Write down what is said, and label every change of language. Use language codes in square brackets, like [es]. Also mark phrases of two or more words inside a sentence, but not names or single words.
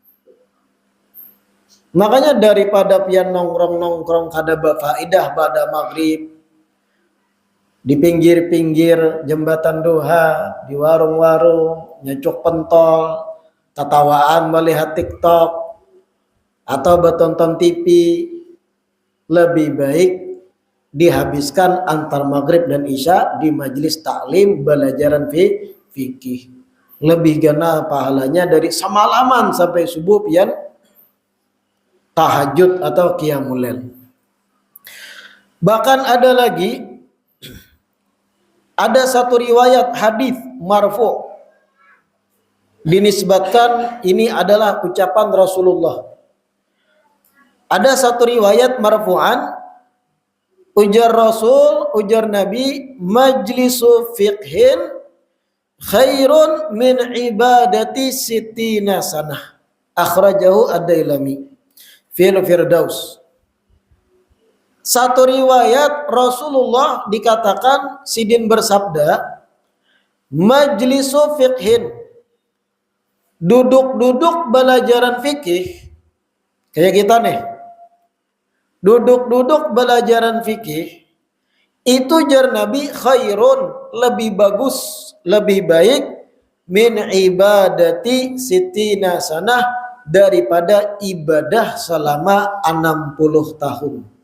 [bjn] Makanya daripada pian nongkrong-nongkrong kada faidah pada maghrib di pinggir-pinggir jembatan duha, di warung-warung, nyecuk pentol, tatawaan melihat TikTok atau bertonton TV, lebih baik dihabiskan antar maghrib dan isya di majelis taklim belajaran fikih. Lebih gana pahalanya dari semalaman sampai subuh pian tahajud atau qiyamul lail. [id] Bahkan ada satu riwayat hadis marfu dinisbatkan ini adalah ucapan Rasulullah. Ada satu riwayat marfu'an, [ar] ujar Rasul, ujar Nabi, مجلس فقه خير من عبادة ستين سنة. أخرجه الديلمي في الفردوس. [bjn] Satu riwayat Rasulullah dikatakan sidin bersabda, [ar] مجلس فقه, [bjn] duduk-duduk belajaran fikih, kayak kita nih, duduk-duduk belajaran fikih, itu jar Nabi khairun, lebih bagus, lebih baik, [ar] من عبادة ستين سنة, [bjn] daripada ibadah selama 60 tahun.